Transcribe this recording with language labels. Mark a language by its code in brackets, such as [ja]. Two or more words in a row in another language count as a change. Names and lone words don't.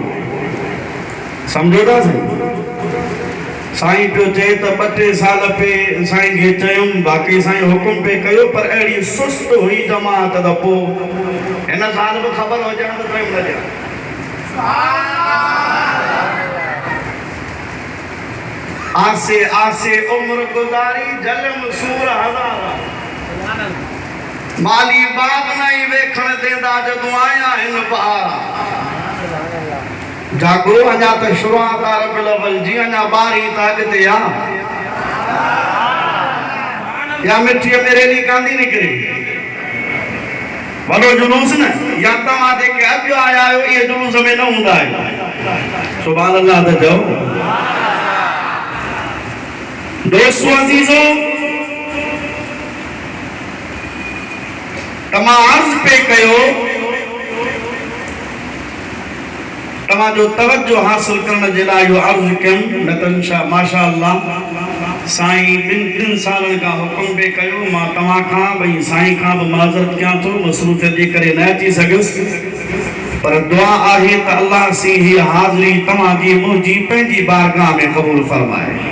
[sd] समझो था साईं पियो चए त 2-3 साल पे साईं खे चयुमि, बाक़ी साईं हुकुम पे कयो, पर अहिड़ी सुस्त हुई जमात त पोइ हिन साल बि ख़बर हुजण त टाइम न ॾिया। [pa] ਆਸੇ ਆਸੇ ਉਮਰ ਗੁਜ਼ਾਰੀ ਜਲਮ ਸੂਰ ਹਜ਼ਾਰਾ, ਮਾਲੀ ਬਾਗ ਨਹੀਂ ਵੇਖਣ ਦੇਂਦਾ ਜਦੋਂ ਆਇਆ ਹਿਨ ਬਹਾਰਾ। [sd] जागो अञा त शुरूआत आहे रबिउल अव्वल जी, अञा 12 त अॻिते आहे। या मिठीअ में रैली कांदी निकिरी वॾो जुलूस न, या तव्हां जेके अॼु आया आहियो इहे जुलूस में न हूंदा आहियो। [ar] سبحان الله [sd] त चओ। दोस्तों अजीजों, तमाम अर्ज़ पे कयो तव्हां जो तवज्जो हासिल करण जे लाइ इहो अर्ज़ कयमि न त माशाअल्लाह साईं 2-3 सालनि खां हुकुम बि कयो मां तव्हां खां भई साईं खां बि माज़रत कयां थो मसरूफ़ियत जे करे न अची सघियुसि पर दुआ आहे त अल्लाह सी हीअ हाज़िरी तव्हां जी मुंहिंजी पंहिंजी बारगाह में क़बूल फरमाए।